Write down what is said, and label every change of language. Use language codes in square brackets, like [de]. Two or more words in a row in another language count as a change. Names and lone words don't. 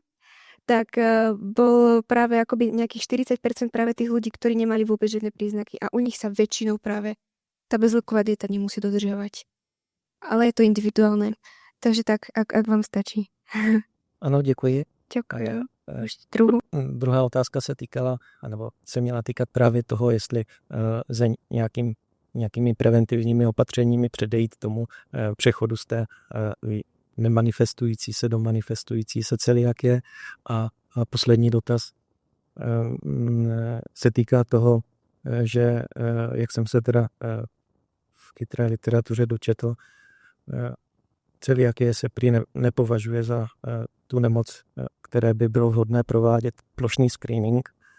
[sk] Tak bol práve akoby nejakých 40% práve tých ľudí, ktorí nemali vôbec žiadne príznaky a u nich sa väčšinou práve tá bezlepková dieta nemusí dodržiavať. Ale je to individuálne. Takže tak, ak vám stačí. [cs] Ano, děkuji. [sk] Ďakujem. A Ešte druhú. [cs] druhá otázka se týkala, anebo se měla týkat právě toho, jestli za nějakými preventivními opatřeními předejít tomu přechodu z té nemanifestující se do manifestující se celiakie. A poslední dotaz se týká toho, že jak jsem se teda v chytré literatuře dočetl, celiakie se prý nepovažuje za tu nemoc, které by bylo vhodné provádět plošný screening.